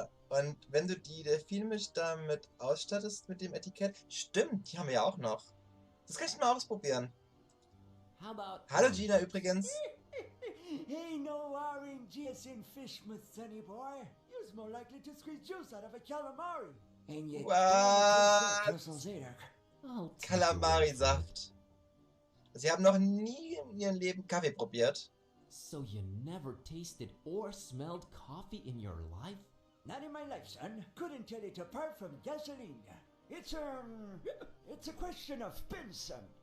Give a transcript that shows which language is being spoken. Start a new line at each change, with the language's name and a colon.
German: Und wenn du die Delfinmisch damit ausstattest mit dem Etikett, stimmt, die haben wir ja auch noch. Das kann ich mal ausprobieren.
English: How about
German: Hallo Gina übrigens.
English: Hey, no RNGs in Fishmouth, sonny boy. You're more likely to squeeze juice out of a calamari. And you What? Bristles either. I'll take your word for it.
German: Kalamari-Saft. Sie haben noch nie in ihrem Leben Kaffee probiert.
English: So you never tasted or smelled coffee in your life? Not in my life, son. Couldn't tell it apart from gasoline. It's a question of principle.